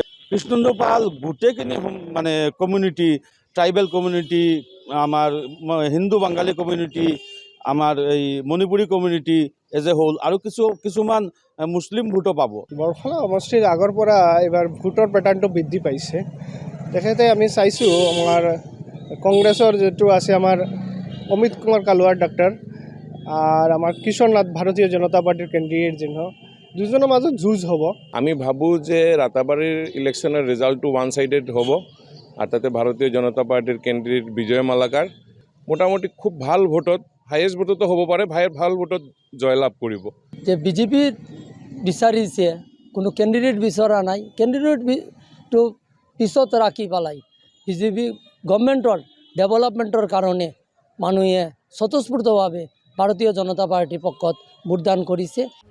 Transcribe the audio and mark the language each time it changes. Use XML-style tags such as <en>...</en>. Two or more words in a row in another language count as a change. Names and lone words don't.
<as>কৃষ্ণেন্দু পাল গোটেইখিনি মানে কমিউনিটি,</as> <en>tribal community,</en> <as>আমাৰ হিন্দু বাঙালী কমিউনিটি, আমাৰ এই মণিপুৰী কমিউনিটি</as> <en>as a whole,</en> <as>আৰু কিছুমান মুছলিম ভোটো পাব। বৰফলা সমষ্টিৰ আগৰ পৰা এইবাৰ ভোটৰ পেটাৰ্ণটো বৃদ্ধি পাইছে। তেখেতে আমি চাইছোঁ আমাৰ কংগ্ৰেছৰ যিটো আছে আমাৰ অমিত কুমাৰ কালুৱাৰ ডাক্তৰ আর আমার কিশোর নাথ ভারতীয় জনতা পার্টির ক্যান্ডিডেট যিনি, দুজনের মাজত যুঁজ হ'ব। আমি ভাবোঁ যে ৰাতাবাৰীৰ</as> <en>election result one sided</en> <as>হ'ব, আৰু তাতে ভাৰতীয় জনতা পাৰ্টিৰ কেণ্ডিডেট বিজয় মালাকাৰ মোটামুটি খুব ভাল ভোটত,</as> <en>highest vote</en> <as>হ'ব পাৰে, ভাল ভোটত জয়লাভ কৰিব। যে বিজেপি বিচাৰিছে, কোনো কেণ্ডিডেট বিচৰা নাই, কেণ্ডিডেটটো পিছত ৰাখি পেলাই বিজেপি</as> <en>government development</en> <as>কাৰণে মানুহে স্বতঃস্ফূৰ্তভাৱে ভাৰতীয় জনতা পাৰ্টিৰ পক্ষত ভোটদান কৰিছে।</as>